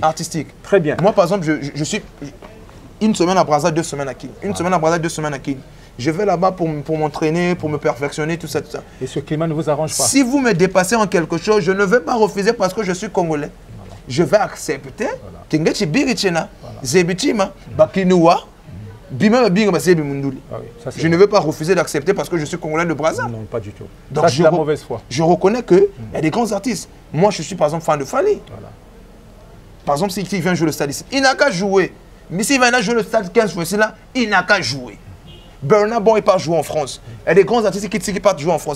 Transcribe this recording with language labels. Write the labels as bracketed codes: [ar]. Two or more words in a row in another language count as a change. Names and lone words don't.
[fr] Artistique. Très bien. Moi, par exemple, je suis une semaine à Brazza, 2 semaines à Kin. Une semaine à Brazza, 2 semaines à Kin. Je vais là-bas pour m'entraîner, pour me perfectionner, tout ça, tout ça. Et ce climat ne vous arrange pas? Si vous me dépassez en quelque chose, je ne vais pas refuser parce que je suis congolais. Je vais accepter. Tingechi birichena, zebitima, bakinua, bima binga basebi munduli. Je ne vais pas refuser d'accepter parce que je suis congolais de Brazza. Non, pas du tout. Donc ça, c'est la mauvaise foi. Je reconnais qu'il y a des grands artistes. Moi, je suis par exemple fan de Fally. Voilà. Par exemple, s'il vient jouer le stade ici, il n'a qu'à jouer. Mais s'il va jouer le stade 15 fois ici, là, il n'a qu'à jouer. Bernard Bon n'est pas joué en France. Il y a des grands artistes qui partent jouer en France.